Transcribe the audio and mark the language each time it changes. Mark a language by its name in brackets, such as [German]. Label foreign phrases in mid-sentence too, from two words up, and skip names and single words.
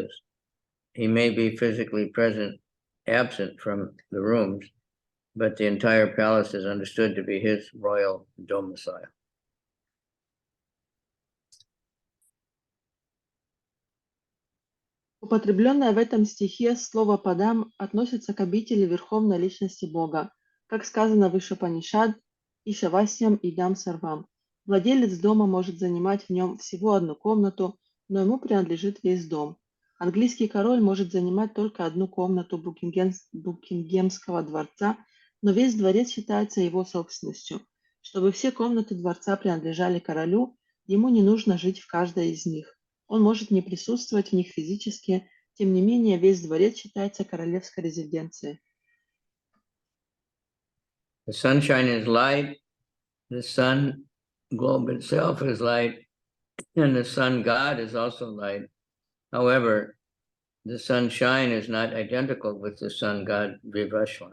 [English] He may be physically present, absent from the rooms, but the entire palace is understood to be his royal domicile. [Russian] Употребленное в этом стихе слово «падам» относится к обители Верховной Личности Бога, как сказано в Ишупанишад [Sanskrit] «ईशावास्यम् इदं सर्वम्». [Russian] Владелец дома может занимать в нем всего одну комнату, но ему принадлежит весь дом. Английский король может занимать только одну комнату Букингемского дворца, но весь дворец считается его собственностью. Чтобы все комнаты дворца принадлежали королю, ему не нужно жить в каждой из них. Он может не присутствовать в них физически, тем не менее весь дворец считается королевской резиденцией. [English] The sunshine is light, the sun globe itself is light, and the sun god is also light. However, the sunshine is not identical with the sun god Vivashwan.